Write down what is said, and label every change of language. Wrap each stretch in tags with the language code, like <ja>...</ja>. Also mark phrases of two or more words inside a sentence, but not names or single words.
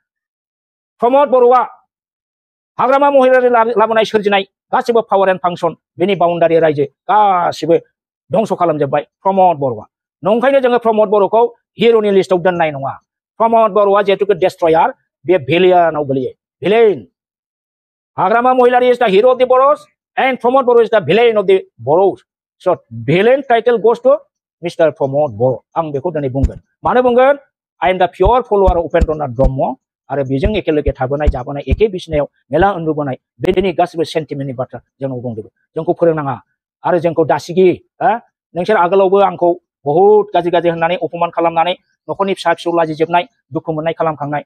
<brx>प्रमद बर'आ हाग्रामा महिलारि लाबोनाय सोरजिनाय गासिबो</brx> <en>power and function</en> <brx>बेनि बाउन्डारि रायजो गासिबो धंस खालामजोब्बाय प्रमद बर'आ नंखायनो जोङो प्रमद बर'खौ हिर'नि लिस्टआव दोननाय नङा प्रमद बर'आ जिहेतु डेस्ट्रयार बे भिलियनाव गोलैयो भिलेन हाग्रामा महिलारि</brx> <en>is the hero of the Boros and Pramod Boro is the villain of the Boros so villain title goes to Mister Pramod Boro'</en> <brx>आं बेखौ दिनै बुंगोन मानो बुंगोन</brx> <en>I am the pure follower of Upendranath Brahma</en> <brx>आरो बेजों एखेलोगे थाबोनाय जाबोनाय एखे बिसिनायाव मेला उन्दुबोनाय बेनि गासिबो सेन्टिमेन्टनि बाथ्रा जोंनाव दंजोबो जोंखौ फोरोंनाङा आरो जोंखौ दासिगि नोंसोर आगोलावबो आंखौ बहुद गाज्रि होननानै अपमान खालामनानै न'खरनि फिसा फिसौ लाजिजोबनाय दुखु मोननाय खालामखांनाय</brx>